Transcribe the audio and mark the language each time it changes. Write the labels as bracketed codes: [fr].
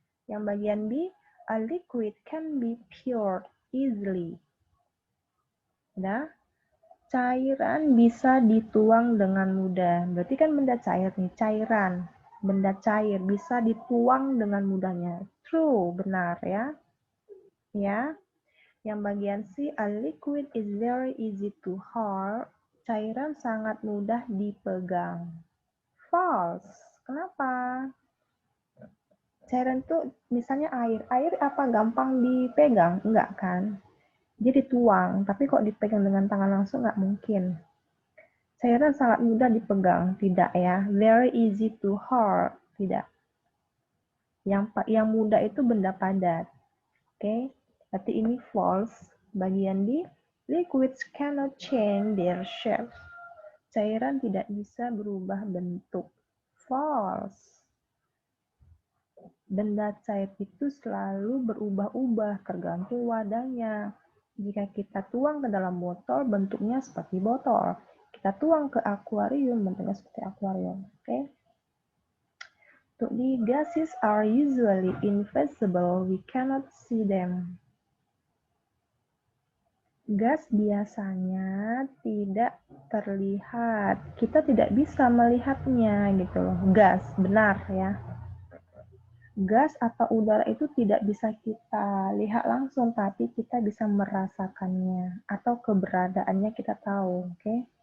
[id] Yang bagian B, [en] a liquid can be poured easily. [id] Nah, cairan bisa dituang dengan mudah. Berarti kan benda cair nih, cairan. Benda cair bisa dituang dengan mudahnya. True, benar ya. Ya. [en] Yang bagian C, a liquid is very easy to hold. [id] Cairan sangat mudah dipegang. False. Kenapa? Cairan itu misalnya air. Air apa gampang dipegang? Enggak kan? Dia dituang, tapi kok dipegang dengan tangan langsung nggak mungkin. Cairan sangat mudah dipegang, tidak ya. [en] Very easy to hold, [id] tidak. Yang mudah itu benda padat. Oke, berarti ini false. [en] Bagian D, liquids cannot change their shape. [id] Cairan tidak bisa berubah bentuk. False. Benda cair itu selalu berubah-ubah tergantung wadahnya. Jika kita tuang ke dalam botol, bentuknya seperti botol. Kita tuang ke akuarium, bentuknya seperti akuarium. Oke. Untuk di [en] gases are usually invisible, we cannot see them. [id] Gas biasanya tidak terlihat. Kita tidak bisa melihatnya gitu loh. Gas, benar ya. Gas atau udara itu tidak bisa kita lihat langsung, tapi kita bisa merasakannya atau keberadaannya kita tahu, oke?